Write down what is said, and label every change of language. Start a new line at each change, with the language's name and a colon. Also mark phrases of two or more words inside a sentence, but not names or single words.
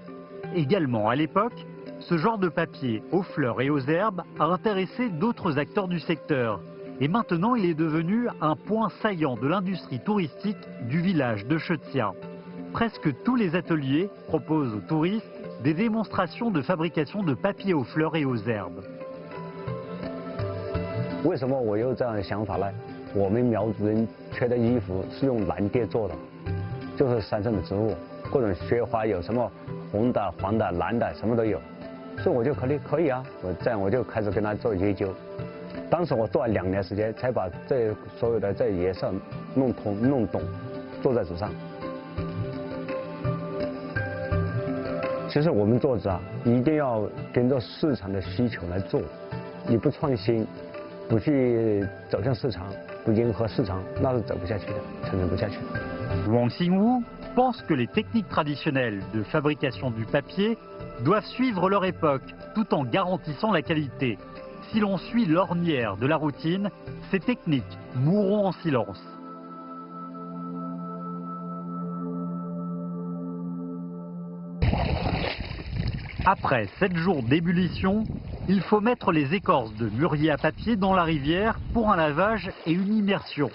French: Également à l'époque, ce genre de papier aux fleurs et aux herbes a intéressé d'autres acteurs du secteur. Et maintenant, il est devenu un point saillant de l'industrie touristique du village de Shetian. Presque tous les ateliers proposent aux touristes des démonstrations de fabrication de papier aux fleurs et aux herbes.
Chinese: 为什么我有这样的想法呢？我们苗族人缺的衣服是用蓝靛做的，就是山上的植物，各种雪花有什么红的、黄的、蓝的，什么都有，所以我就可以啊，我这样我就开始跟他做研究， 当时我做了2年时间，才把这所有的这颜色弄通、弄懂，做在纸上。其实我们做纸啊，一定要跟着市场的需求来做。你不创新，不去走向市场，不迎合市场，那是走不下去的，成长不下去的。
French: Wang Xingwu pense que les techniques traditionnelles de fabrication du papier doivent suivre leur époque tout en garantissant la qualité. Si l'on suit l'ornière de la routine, ces techniques mourront en silence. Après 7 jours d'ébullition, il faut mettre les écorces de mûrier à papier dans la rivière pour un lavage et une immersion.